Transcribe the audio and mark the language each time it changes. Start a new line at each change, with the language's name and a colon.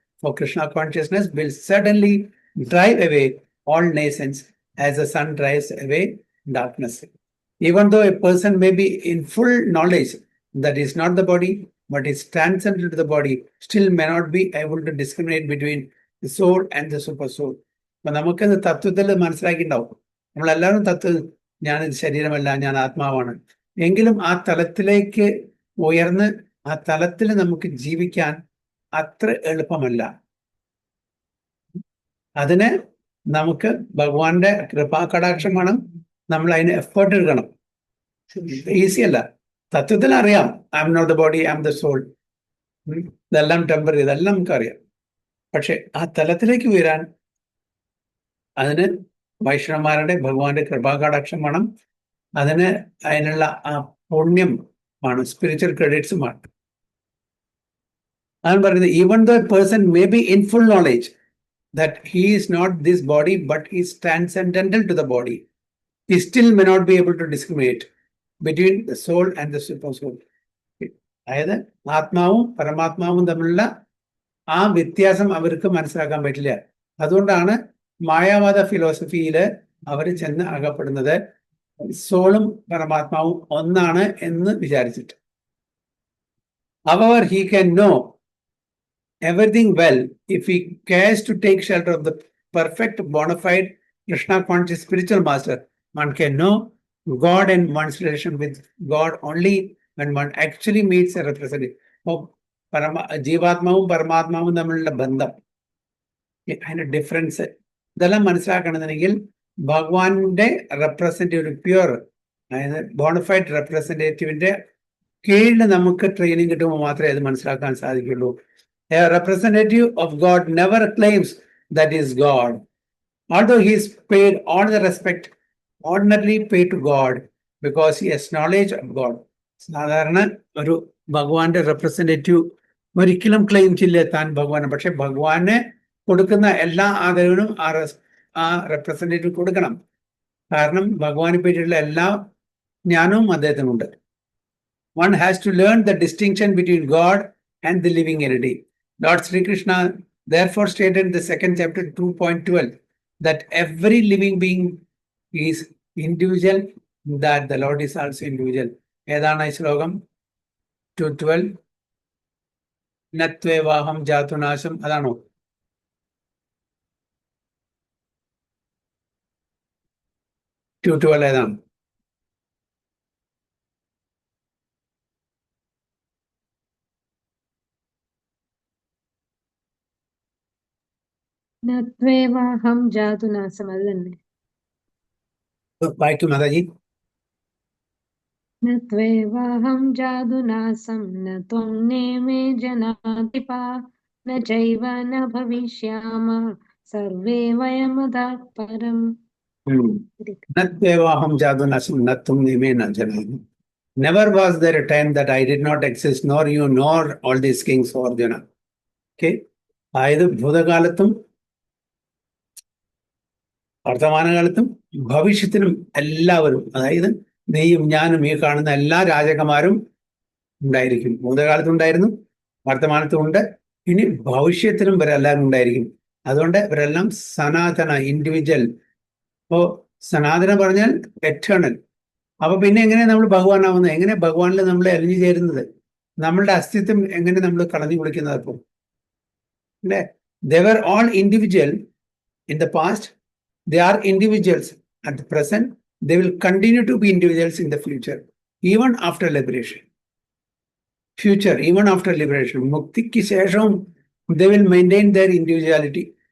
English: For Krishna consciousness will certainly drive away all naysayers as the sun drives away darkness. Even though a person may be in full knowledge that is not the body, but is transcendent to the body, still may not be able to discriminate between the soul and the super soul.
Malayalam: അപ്പൊ നമുക്കത് തത്വത്തിൽ മനസ്സിലാക്കിയിട്ടുണ്ടാവും. നമ്മളെല്ലാവരും ഞാനിത് ശരീരമല്ല, ഞാൻ ആത്മാവാണ്. എങ്കിലും ആ തലത്തിലേക്ക് ഉയർന്ന് ആ തലത്തിൽ നമുക്ക് ജീവിക്കാൻ അത്ര എളുപ്പമല്ല. അതിന് നമുക്ക് ഭഗവാന്റെ കൃപാകടാക്ഷം വേണം. നമ്മൾ അതിന് എഫേർട്ട് എടുക്കണം. ഈസി അല്ല. തത്വത്തിൽ അറിയാം,
English: I'm not the body, I'm the soul,
Malayalam: ഇതെല്ലാം ടെമ്പററി, ഇതെല്ലാം നമുക്കറിയാം. പക്ഷെ ആ തലത്തിലേക്ക് ഉയരാൻ അതിന് വൈഷ്ണവന്മാരുടെ ഭഗവാന്റെ കൃപാകടാക്ഷം വേണം. അതിനുള്ള ആ പുണ്യം വേണം, സ്പിരിച്വൽ ക്രെഡിറ്റ്സും വേണം. അതാണ് പറയുന്നത്,
English: Even the person may be in full knowledge that he is not this body but is transcendental to the body, he still may not be able to discriminate between the soul and the super soul.
Malayalam: അതായത് ആത്മാവും പരമാത്മാവും തമ്മിലുള്ള ആ വ്യത്യാസം അവർക്ക് മനസ്സിലാക്കാൻ പറ്റില്ല. അതുകൊണ്ടാണ് മായാവാദ ഫിലോസഫിയിൽ അവർ ചെന്ന് അകപ്പെടുന്നത് സോളും പരമാത്മാവും ഒന്നാണ് എന്ന് വിചാരിച്ചിട്ട്.
English: However, he can know everything well if he cares to take shelter of the perfect bona fide Krishna conscious spiritual master. One can know God and one's relation with God only when one actually meets a representative.
Malayalam: ജീവാത്മാവും പരമാത്മാവും തമ്മിലുള്ള ബന്ധം, അതിന്റെ difference ഇതെല്ലാം മനസ്സിലാക്കണമെന്നുണ്ടെങ്കിൽ ഭഗവാന്റെ representative, pure അതായത് bonafide റെപ്രസെന്റേറ്റീവിന്റെ കീഴിൽ നമുക്ക് training കിട്ടുമ്പോൾ മാത്രമേ അത് മനസ്സിലാക്കാൻ സാധിക്കുള്ളൂ.
English: A representative of God never claims that he is God, although he is paid all the respect ordinarily paid to God because he has knowledge of God.
Malayalam: സാധാരണ ഒരു ഭഗവാന്റെ റെപ്രസെന്റേറ്റീവ് ഒരിക്കലും ക്ലെയിം ചെയ്യില്ല താൻ ഭഗവാന്. പക്ഷെ ഭഗവാന് കൊടുക്കുന്ന എല്ലാ ആദരവിനും ആ റെപ്രസെന്റേറ്റീവ് കൊടുക്കണം. കാരണം ഭഗവാനെ പറ്റിയുള്ള എല്ലാ ജ്ഞാനവും അദ്ദേഹത്തിനുണ്ട്.
English: One has to learn the distinction between God and the living entity. Lord Sri Krishna therefore stated in the second chapter 2.12 that every living being is individual, that the Lord is also individual.
Malayalam: ഏതാണ് ഈ ശ്ലോകം? 2:12.
Sanskrit: നത്വേവാഹം ജാതുനാശം,
Malayalam: അതാണോ? ഏതാണ്?
Sanskrit: നത്വേവാഹം ജാതുനാസം,
Malayalam: അത് തന്നെ. വായിക്കും മാതാജി.
Sanskrit: നത്വേവാഹം ജാതുനാസം ന ത്വം നേമേ ജനാധിപാ ന ചൈവ ന ഭവിഷ്യാമ സർവേ വയമതഃ പരം. നത്വേവാഹം ജാതുനാശം നത്വം നിമേന ജനാമി.
English: Never was there a time that I did not exist, nor you, nor all these kings for Arjuna. Okay?
Malayalam: അതായത് ഭൂതകാലത്തും വർത്തമാനകാലത്തും ഭവിഷ്യത്തിനും എല്ലാവരും, അതായത് നീയും ഞാനും ഈ കാണുന്ന എല്ലാ രാജകുമാരും ഉണ്ടായിരിക്കും. ഭൂതകാലത്തുണ്ടായിരുന്നു, വർത്തമാനത്തുമുണ്ട്, ഇനി ഭവിഷ്യത്തിനും ഇവരെല്ലാവരും ഉണ്ടായിരിക്കും. അതുകൊണ്ട് ഇവരെല്ലാം സനാതന, ഇൻഡിവിജ്വൽ. അപ്പോ സനാതന പറഞ്ഞാൽ എറ്റേണൽ. അപ്പൊ പിന്നെ എങ്ങനെ നമ്മൾ ഭഗവാനാവുന്നത്? എങ്ങനെ ഭഗവാനിൽ നമ്മൾ അലിഞ്ഞു ചേരുന്നത്? നമ്മളുടെ അസ്തിത്വം എങ്ങനെ നമ്മൾ കളഞ്ഞു കുളിക്കുന്നത്? അപ്പോൾ അല്ലേ,
English: they were all individual in the past, they are individuals at the present, they will continue to be individuals in the future, even after liberation. Future, even after liberation,
Malayalam: മുക്തിക്ക് ശേഷവും
English: they will maintain their individuality.